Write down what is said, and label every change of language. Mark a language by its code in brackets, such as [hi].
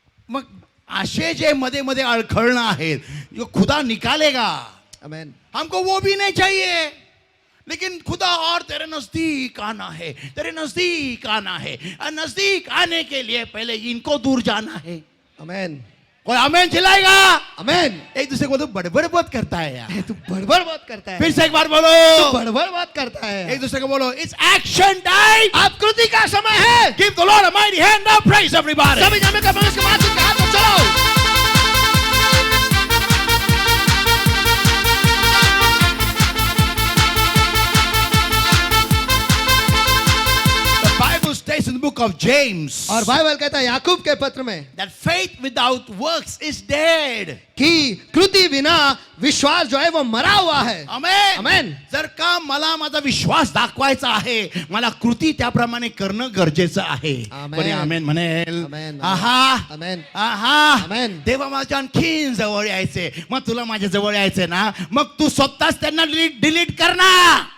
[mr] मग असे जे मध्ये मध्ये अडखळणं आहेत, [hi] जो खुदा निकालेगा. [mr] आमेन [hi] हमको वो भी नहीं चाहिए, लेकिन खुदा और तेरे नजदीक आना है, तेरे नजदीक आना है. और नजदीक आने के लिए पहले इनको दूर जाना है. आमेन कोई आमेन चिल्लाएगा? आमेन। एक दूसरे को तो बड़बड़ बहुत करता है यार. तू बड़बड़ बात करता है। फिर से एक बार बोलो, बड़बड़ बात करता है। एक दूसरे को बोलो, [en] It's action time. [hi] आप कृति का समय है। [en] Give the Lord a mighty hand now, praise everybody. [hi] सभी जन का प्रवेश के बाद उनके हाथ को चलाओ। [en] The Bible states in the book of James [hi] और बाइबल कहता है याकूब के पत्र में [en] that faith without works is dead. [hi] कि कृति बिना विश्वास जो है वो मरा हुआ है। आमेन. आमेन। [mr] जर का मला माझा विश्वास दाखवायचा आहे, मला कृती त्याप्रमाणे करणं गरजेचं आहे. आमेन. कोणी आमेन म्हणेल? आमेन. आहा, आमेन. आहा. आमेन. देवा माझ्या आणखीन जवळ यायचे, मग तुला माझ्या जवळ यायचे ना, मग तू स्वतःच त्यांना डिलीट कर ना.